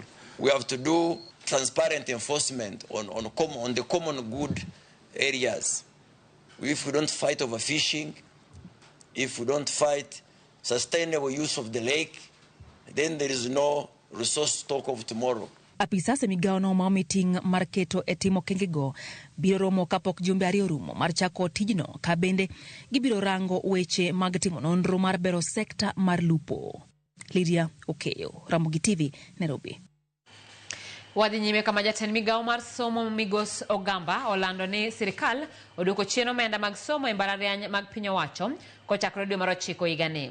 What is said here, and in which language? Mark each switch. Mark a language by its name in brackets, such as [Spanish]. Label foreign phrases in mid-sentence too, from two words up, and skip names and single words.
[English] We have to do transparent enforcement on the common good areas. If we don't fight overfishing, if we don't fight sustainable use of the lake, then there is no resource stock of tomorrow. [Luo (Kenya and Tanzania)] Apisa se migao no ma meeting mar keto e timo kengego biro romo kapok jumbe ariyo rumo mar chako tijno ka bende gibiro rango weche mag timo nonro mar bero sekta mar lupo. Lydia Okeyo, Ramogi TV, Nairobi. Wadhi nyime kama jatend migao mar somo Migos Ogamba olando ni sirikal odwoko chien omenda mag somo e mbalariany mag piny owacho kochakore dwe mar 9 higani.